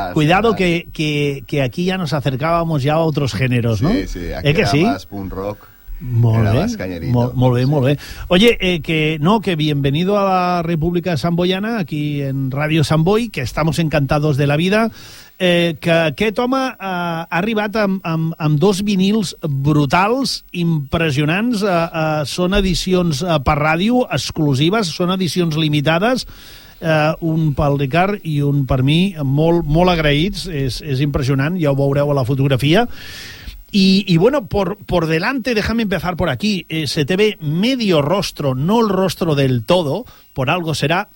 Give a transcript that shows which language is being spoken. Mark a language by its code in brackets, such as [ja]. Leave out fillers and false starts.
[es] Cuidado que aquí ya nos acercábamos ya a otros géneros, ¿no? Sí, sí. Aquí era más punk rock. [ca] Molt bé. [es] Oye, que bienvenido a la República Santboiana, aquí en Radio Sant Boi, que estamos encantados de la vida. [ca] Que aquest home ha arribat amb dos vinils brutals, impressionants. Són edicions per ràdio, exclusives, són edicions limitades. Un pel Ricard i un per mi, molt, molt agraïts. És impressionant, ja ho veureu a la fotografia. [es] Y bueno, por delante, déjame empezar por aquí. Se te ve medio rostro, no el rostro del todo, por algo será.